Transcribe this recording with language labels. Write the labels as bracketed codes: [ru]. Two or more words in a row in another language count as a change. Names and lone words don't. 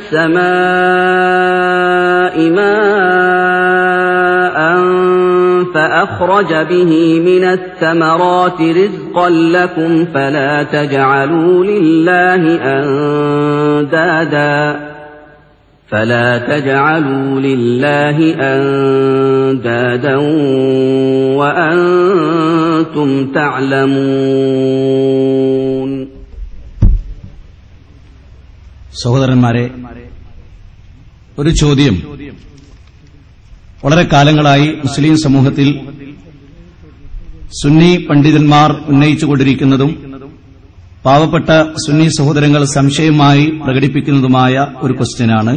[ar] السماء ماء فأخرج به من الثمرات رزقا لكم فلا تجعلوا لله أندادا وأنتم تعلمون. [ml] സഹോദരന്മാരെ, ഒരു ചോദ്യം വളരെ കാലങ്ങളായി മുസ്ലിം സമൂഹത്തിൽ സുന്നി പണ്ഡിതന്മാർ ഉന്നയിച്ചുകൊണ്ടിരിക്കുന്നതും പാവപ്പെട്ട സുന്നി സഹോദരങ്ങൾ സംശയമായി പ്രകടിപ്പിക്കുന്നതുമായ ഒരു ക്വസ്റ്റ്യനാണ്.